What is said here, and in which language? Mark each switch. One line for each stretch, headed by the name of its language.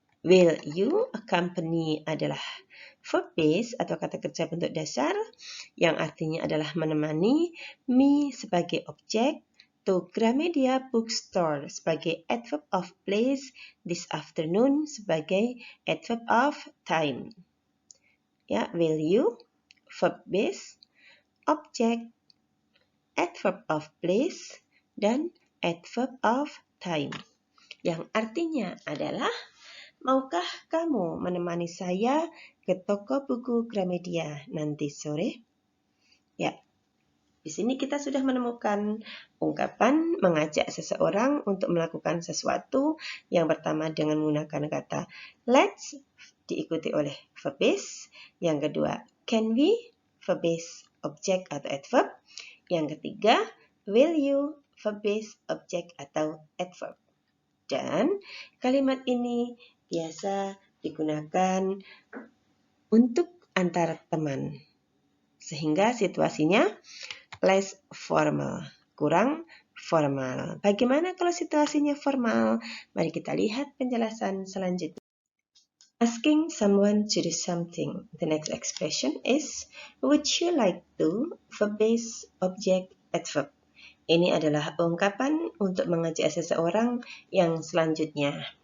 Indonesian: Will you accompany adalah verb base atau kata kerja bentuk dasar yang artinya adalah menemani, me sebagai objek, to Gramedia Bookstore sebagai adverb of place, this afternoon sebagai adverb of time. Ya, will you, verb base, objek, adverb of place, dan adverb of time. Yang artinya adalah, maukah kamu menemani saya ke toko buku Gramedia nanti sore? Ya, di sini kita sudah menemukan ungkapan mengajak seseorang untuk melakukan sesuatu yang pertama dengan menggunakan kata let's diikuti oleh verb base. Yang kedua, can we, verb base, objek atau adverb. Yang ketiga, will you, verb base, objek atau adverb. Dan kalimat ini biasa digunakan untuk antar teman. Sehingga situasinya
English: less formal,
Indonesian: kurang formal. Bagaimana kalau situasinya formal? Mari kita lihat penjelasan selanjutnya.
English: Asking someone to do something. The next expression is would you like to, verb base, object, adverb.
Indonesian: Ini adalah ungkapan untuk mengajak seseorang yang selanjutnya.